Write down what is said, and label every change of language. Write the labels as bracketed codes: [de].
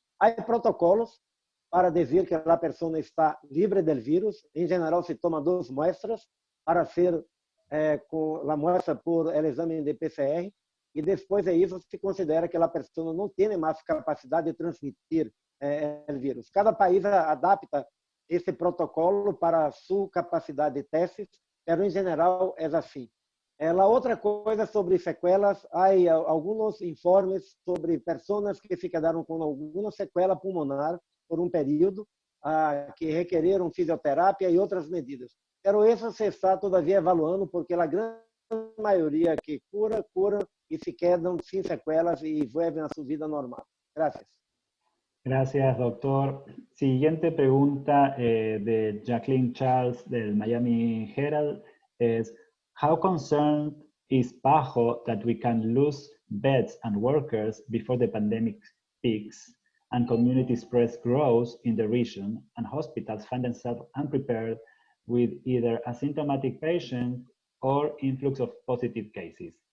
[es] Hay protocolos para decir que la persona está libre del virus. En general, se toma 2 muestras para hacer con la muestra por el examen de PCR y después de eso se considera que la persona no tiene más capacidad de transmitir el virus. [pt] Cada país adapta esse protocolo para a sua capacidade de testes, mas em geral é assim. A outra coisa sobre sequelas, há alguns informes sobre pessoas que ficaram com alguma sequela pulmonar por um período, que requereram fisioterapia e outras medidas. Mas isso se está todavia evaluando, porque a grande maioria que cura e se quedam sem sequelas e voltam a sua vida normal. [es] Gracias. Gracias, doctor. Siguiente pregunta de Jacqueline Charles del Miami Herald es, [en] how concerned is PAHO that we can lose beds and workers before the pandemic peaks and community spread grows in the region and hospitals find themselves unprepared with either asymptomatic patients or influx of positive cases?